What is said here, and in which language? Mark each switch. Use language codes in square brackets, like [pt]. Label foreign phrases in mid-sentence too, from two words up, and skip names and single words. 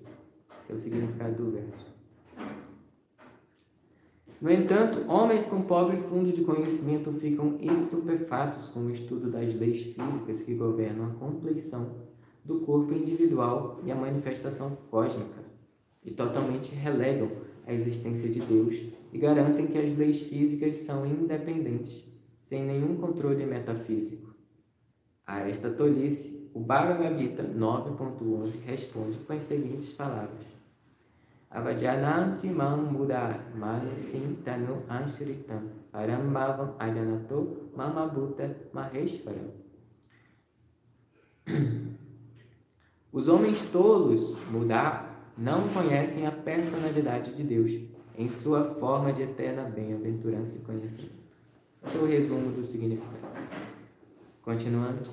[pt] Esse é o significado do verso. No entanto, homens com pobre fundo de conhecimento ficam estupefatos com o estudo das leis físicas que governam a compleição do corpo individual e a manifestação cósmica, e totalmente relegam a existência de Deus e garantem que as leis físicas são independentes, sem nenhum controle metafísico. A esta tolice, o Bhagavad Gita 9.11 responde com as seguintes palavras: [sa] Avajananti mam buddha manusim tanu anshritam parambhavam ajanato mamabhuta maheshwaram. [pt] Os homens tolos, Buddha, não conhecem a personalidade de Deus em sua forma de eterna bem-aventurança e conhecimento. Esse é o resumo do significado. Continuando.